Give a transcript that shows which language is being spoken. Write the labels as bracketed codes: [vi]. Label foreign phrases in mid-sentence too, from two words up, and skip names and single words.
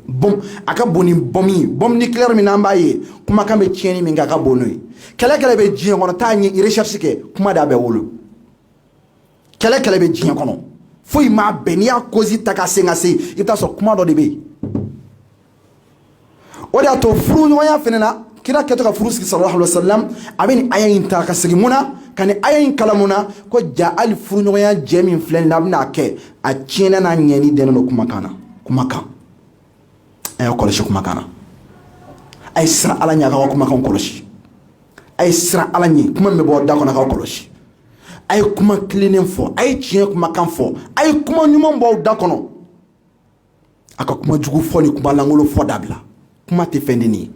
[bm] Bom a ka bon ni bom ye bom nucléaire min n'an b'a ye kumakan bɛ tiɲɛni min kɛ a ka bon n'o ye. Kɛlɛ bɛ diɲɛ kɔnɔ taa ɲɛ recherche kɛ kuma de a bɛ wolo. Kɛlɛ bɛ diɲɛ kɔnɔ foyi m'a bɛɛ n'i y'a cause ta ka se i bɛ taa sɔrɔ kuma dɔ de bɛ yen. O de y'a to furu ɲɔgɔnya fɛnɛ na kira kɛtɔ ka furu sigi [ar] صلى الله عليه وسلم [bm] a bɛ nin aya in ta ka segin mun na ka nin aya in kala mun na ko ja hali furu ɲɔgɔnya jɛ min filɛ nin na a bɛ n'a kɛ a tiɲɛna n'a ɲɛni dɛnnen don kumakan na kumakan a y'a kɔlɔsi kumakan na a ye siran Ala ɲɛ a k'aw ka kumakan kɔlɔsi a ye siran Ala ɲɛ kuma min bɛ bɔ da kɔnɔ a k'aw kɔlɔsi a ye kuma kilennen fɔ a ye tiɲɛ kumakan fɔ a ye kuma ɲuman bɔ aw da kɔnɔ a ka kuma jugu fɔ ni kuma lankolon fɔ dabila kuma tɛ fɛn denni ye.